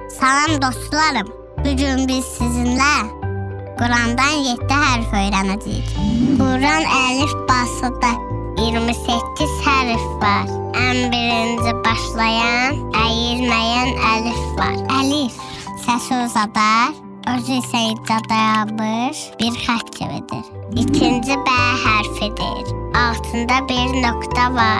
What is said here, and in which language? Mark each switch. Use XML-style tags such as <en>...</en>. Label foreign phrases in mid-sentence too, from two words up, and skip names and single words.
<az>Salam dostlarım.</az> <tr>Bugün biz sizinle Kur'an'dan 7 hərf öğreneceğiz.</tr> <az>Kur'an əlif basıda 28 hərf var.</az> <tr>En birinci</tr> <az>başlayan, əyilməyən əlif var. Əlif səsi uzadar, özü isə icra dayanmış bir xətt kimidir. İkinci B hərfidir. Altında bir nokta var.</az>